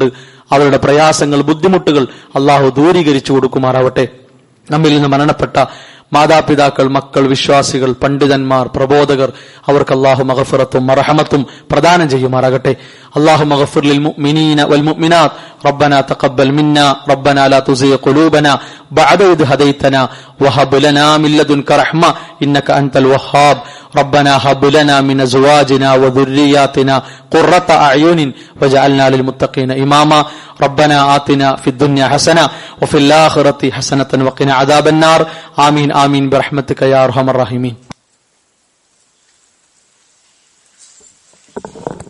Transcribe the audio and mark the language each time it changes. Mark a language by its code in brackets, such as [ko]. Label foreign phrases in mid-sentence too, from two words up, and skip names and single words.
[ml] അവരുടെ പ്രയാസങ്ങൾ, ബുദ്ധിമുട്ടുകൾ അള്ളാഹു ദൂരീകരിച്ചു കൊടുക്കുമാറാവട്ടെ. നമ്മിൽ നിന്ന് മരണപ്പെട്ട മാതാപിതാക്കൾ, മക്കൾ, വിശ്വാസികൾ, പണ്ഡിതന്മാർ, പ്രബോധകർ, അവർക്ക് അല്ലാഹു മഗ്ഫിറത്തും മർഹമത്തും പ്രദാനം ചെയ്യുമാറാകട്ടെ. [ar] الله اغفر للمؤمنين والمؤمنات ربنا تقبل منا ربنا لا تزغ قلوبنا بعد إذ هديتنا وهب لنا من لدنك رحمة إنك أنت الوهاب ربنا هب لنا من أزواجنا وذرياتنا قرة أعين واجعلنا للمتقين إماما ربنا آتنا في الدنيا حسنة وفي الآخرة حسنة وقنا عذاب النار آمين آمين برحمتك يا أرحم الراحمين.